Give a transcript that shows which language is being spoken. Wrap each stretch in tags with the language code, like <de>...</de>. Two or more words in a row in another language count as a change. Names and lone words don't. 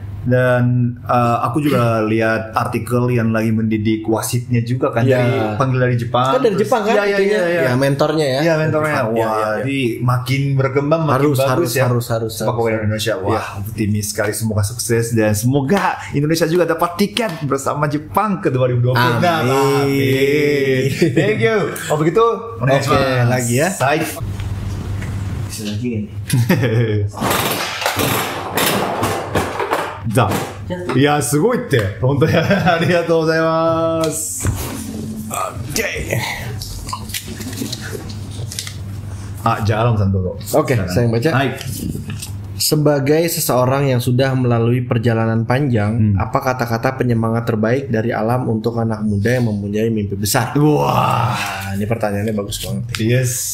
<id>Dan aku juga lihat artikel yang lagi mendidik wasitnya juga kan, dari Jepang. Kan dari Jepang kan? Iya, mentornya ya. Iya, mentornya. Wah, jadi makin berkembang, makin bagus ya. Harus. Sepak bola Indonesia. Wah, optimis sekali, semoga sukses dan semoga Indonesia juga dapat tiket bersama Jepang ke 2020. Amin.</id> <en>Thank you.</en> <id>Begitu. Oke, lagi ya. Lagi.</id> <ja>いやすごいって本当にありがとうございます。じゃあアラムさんどうぞ。</ja> <id>Oke, saya yang baca. Sebagai seseorang yang sudah melalui perjalanan panjang, apa kata-kata penyemangat terbaik dari alam untuk anak muda yang mempunyai mimpi besar? Wah, ini pertanyaannya bagus banget. Yes.</id>